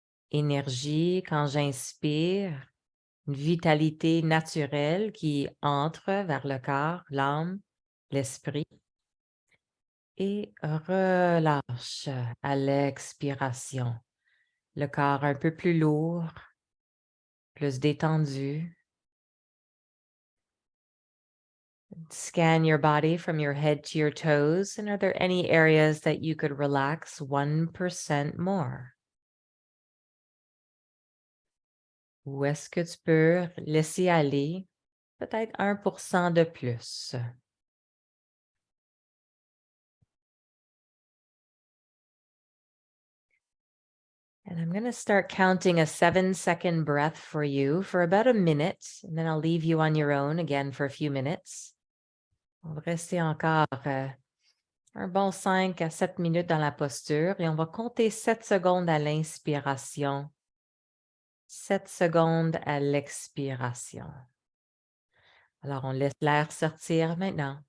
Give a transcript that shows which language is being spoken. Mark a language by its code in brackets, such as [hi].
[fr] Énergie, quand j'inspire, une vitalité naturelle qui entre vers le corps, l'âme, l'esprit. Et relâche à l'expiration. Le corps un peu plus lourd, plus détendu. [en] Scan your body from your head to your toes. And are there any areas that you could relax 1% more? [fr] Où est-ce que tu peux laisser aller peut-être 1% de plus? [en] And I'm going to start counting a 7-second breath for you for about a minute, and then I'll leave you on your own again for a few minutes. [fr] On va rester encore un bon 5 à 7 minutes dans la posture et on va compter 7 secondes à l'inspiration, 7 secondes à l'expiration. Alors, on laisse l'air sortir maintenant.